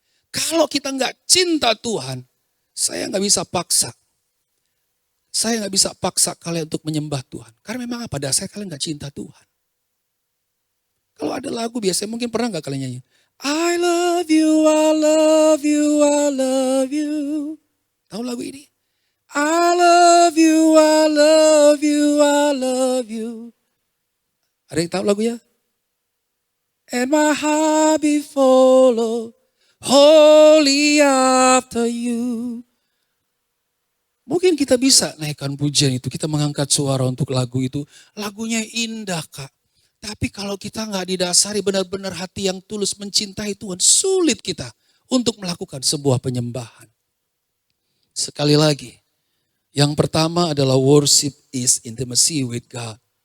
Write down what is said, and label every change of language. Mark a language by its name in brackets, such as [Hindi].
[Indonesian] Kalau kita nggak cinta Tuhan, saya nggak bisa paksa. Saya nggak bisa paksa kalian untuk menyembah Tuhan. Karena memang pada dasarnya kalian nggak cinta Tuhan. Kalau ada lagu biasanya mungkin pernah nggak kalian nyanyi? [English] I love you, I love you, I love you. [Indonesian] Tahu lagu ini? [English] I love you, I love you, I love you. [Indonesian] Ada yang tahu lagunya? [English] And my heart be full of holy after you. [Indonesian] Mungkin kita bisa naikkan pujian itu, kita mengangkat suara untuk lagu itu. Lagunya indah Kak. Tapi kalau kita nggak didasari benar-benar hati yang tulus mencintai Tuhan, sulit kita untuk melakukan sebuah penyembahan. Sekali lagi, yang pertama adalah [English] worship is intimacy with God.